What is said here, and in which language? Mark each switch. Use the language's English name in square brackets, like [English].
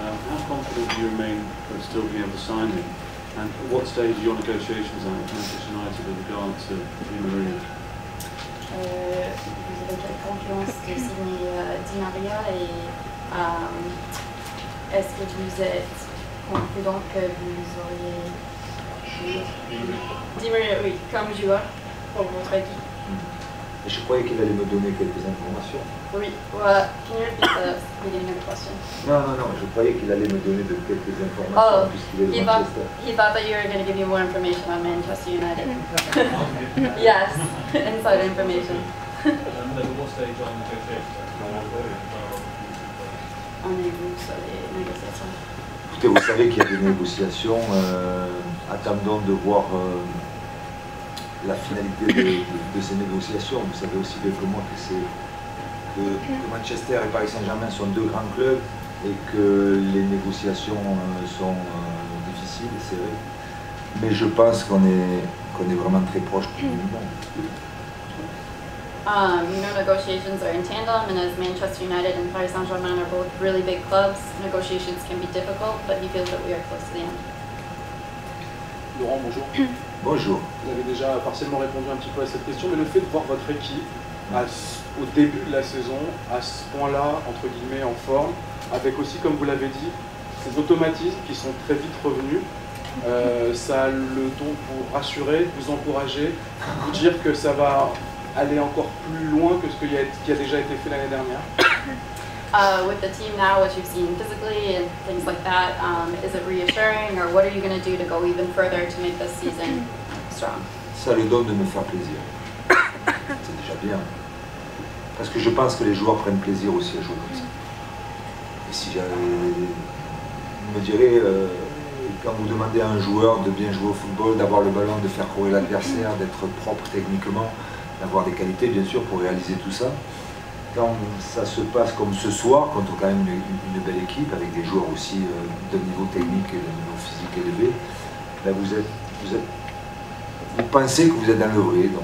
[English] How confident do you remain of still being able to sign him? And at what stage are your negotiations at Manchester United with regard to Di Maria? [French] Vous avez quelle confiance de signer Di Maria et est-ce que vous êtes confident que vous auriez Di Maria, oui, comme joueur pour votre équipe? Et je croyais qu'il allait me donner quelques informations. [English] Oui, well, can you repeat the beginning of the question? [French] Non, je croyais qu'il allait me donner quelques informations puisqu'il est de Manchester. [English] He thought that you were going to give you more information on Manchester United. Yes, inside information. What stage on negotiations? [French] On est où sur les négociations? Écoutez, vous savez qu'il y a des négociations. Attendons de voir la finalité de ces négociations. Vous savez aussi bien que moi que Manchester et Paris Saint-Germain sont deux grands clubs et que les négociations sont difficiles, c'est vrai. Mais je pense qu'on est vraiment très proche du monde. [English] You know, negotiations are in tandem, and as Manchester United and Paris Saint-Germain are both really big clubs, negotiations can be difficult, but he feels that we are close to the end. [French] Laurent, bonjour. Bonjour. Vous avez déjà partiellement répondu un petit peu à cette question, mais le fait de voir votre équipe au début de la saison, à ce point-là, entre guillemets, en forme, avec aussi, comme vous l'avez dit, ces automatismes qui sont très vite revenus, ça a le don pour rassurer, vous encourager, vous dire que ça va aller encore plus loin que ce qui a déjà été fait l'année dernière. [English] With the team now, what you've seen physically and things like that, is it reassuring, or what are you going to do to go even further to make this season strong? [French] Ça le donne de me faire plaisir. C'est déjà bien. Parce que je pense que les joueurs prennent plaisir aussi à jouer comme ça. Et si me dirais, quand vous demandez à un joueur de bien jouer au football, d'avoir le ballon, de faire courir l'adversaire, d'être propre techniquement, d'avoir des qualités bien sûr pour réaliser tout ça, quand ça se passe comme ce soir, contre quand même une belle équipe, avec des joueurs aussi d'un niveau technique et d'un niveau physique élevé, là vous pensez que vous êtes dans le vrai.